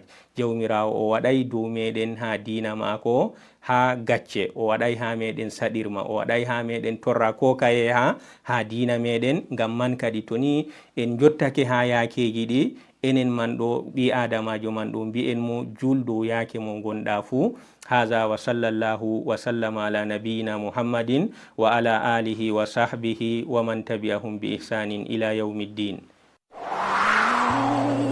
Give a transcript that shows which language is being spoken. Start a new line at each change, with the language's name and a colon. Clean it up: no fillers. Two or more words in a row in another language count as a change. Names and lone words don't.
Fula: Jawmirawo o waɗay dow meɗen ha dina mako ha gacce o waɗay ha meɗen saɗirma o waɗay ha meɗen torra ko kaye ha dina meɗen ngam man kadi to ni en jottake ha yakeji ɗi enen man ɗo ɓi adamajo man ɗo mbi'en mo jul dow yake mo gonɗa fu.
Arabic: هذا وصلى الله وسلم على نبينا محمد وعلى آله وصحبه ومن تبعهم بإحسان إلى يوم الدين.